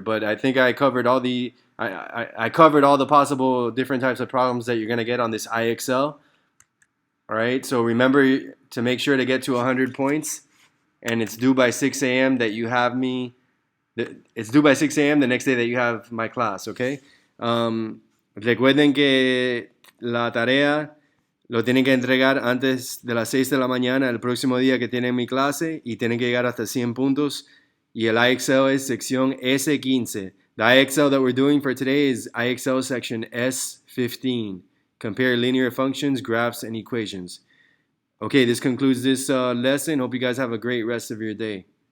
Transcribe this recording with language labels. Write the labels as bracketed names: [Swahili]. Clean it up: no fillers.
[English] But I think I covered all the I covered all the possible different types of problems that you're gonna get on this IXL. All right. So remember to make sure to get to 100 points, and it's due by 6 a.m. that you have me. It's due by 6 a.m. the next day that you have my class, okay? [Spanish] Recuerden que la tarea lo tienen que entregar antes de las 6 de la mañana el próximo día que tienen mi clase y tienen que llegar hasta 100 puntos. Y el IXL es sección S.15. [English] The IXL that we're doing for today is IXL section S.15. Compare linear functions, graphs, and equations. Okay, this concludes this lesson. Hope you guys have a great rest of your day.